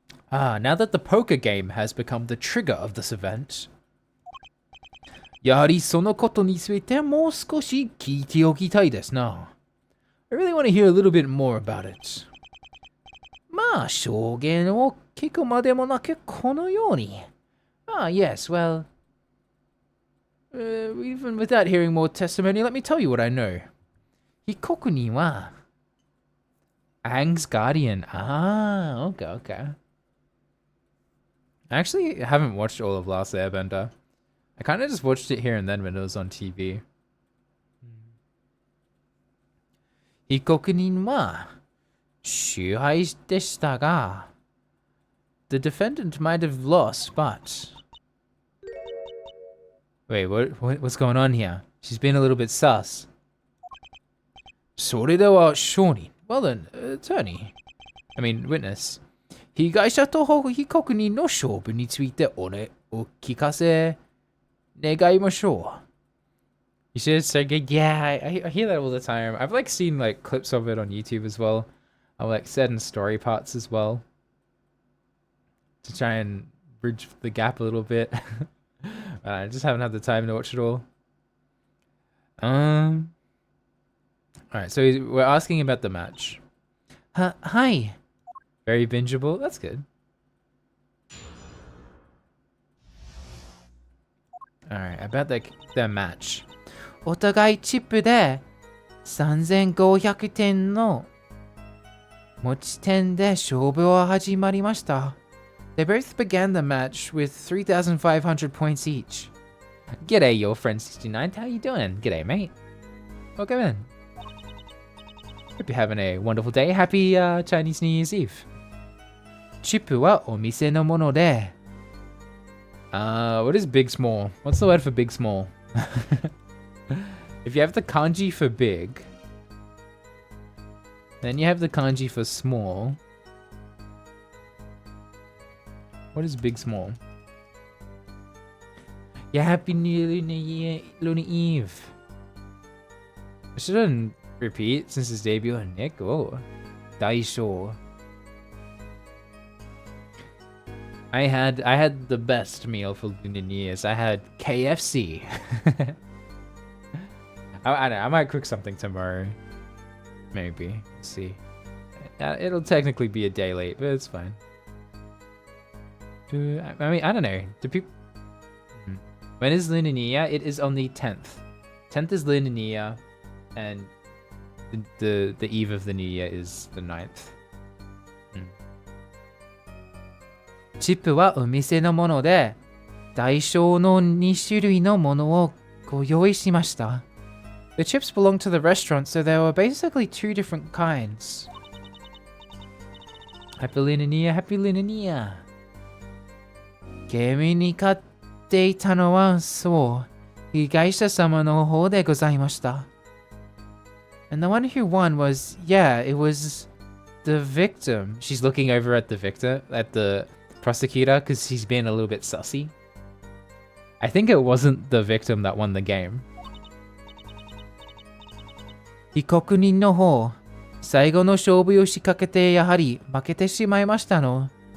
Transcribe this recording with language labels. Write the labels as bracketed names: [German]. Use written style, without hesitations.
[English] Now that the poker game has become the trigger of this event, [Japanese] やはりそのことについてもう少し聞いておきたいですな。 [English] I really want to hear a little bit more about it. [Japanese] まあ、証言を聞くまでもなくこのように。 [English] Yes, well, even without hearing more testimony, let me tell you what I know. [Japanese] 被告人は [English] Aang's guardian. Okay. I actually haven't watched all of Last Airbender. I kind of just watched it here and then when it was on TV. [Japanese] 被告人は支配でしたが [English] the defendant might have lost, but... Wait, what's going on here? She's being a little bit sus. [Japanese] それでは証人 [English] Well then, attorney. I mean, witness. [Japanese] 被害者と被告人の勝負についてお聞かせ願いましょう。 [English] You should say, yeah, I hear that all the time. I've like seen like clips of it on YouTube as well. I've like certain story parts as well. To try and bridge the gap a little bit. I just haven't had the time to watch it all. Alright, so we're asking about the match. Hi. Very bingeable. That's good. Alright, about the match. [Japanese] お互いチップで3500点の持ち点で勝負は始まりました。 [English] They both began the match with 3,500 points each. G'day, your friend 69. How you doing? G'day, mate. Welcome in. Hope you're having a wonderful day. Happy Chinese New Year's Eve. [Japanese] チップはお店のもので [English] what is big small? What's the word for big small? If you have the kanji for big, then you have the kanji for small. What is big small? Yeah, happy New Lunar Eve. I shouldn't repeat since his debut on Nick. Oh, Daisho. I had the best meal for Lunar New Year's. I had KFC. I don't know, I might cook something tomorrow. Maybe. Let's see. It'll technically be a day late, but it's fine. I mean, I don't know. Do people... When is Lunar New Year? It is on the 10th. 10th is Lunar New Year, and the eve of the New Year is the 9th. [Japanese] チップはお店のもので、大小の2種類のものをご用意しました。 [English] The chips belong to the restaurant, so there were basically 2 different kinds. Happy Lunar New Year, Happy Lunar New Year. [Japanese] ゲームに勝っていたのは、そう、被害者様の方でございました。 [English] And the one who won was, yeah, it was the victim. She's looking over at the victor, at the prosecutor, because he's been a little bit sussy. I think it wasn't the victim that won the game. [Japanese] 被告人の方、最後の勝負を仕掛けてやはり負けてしまいましたの。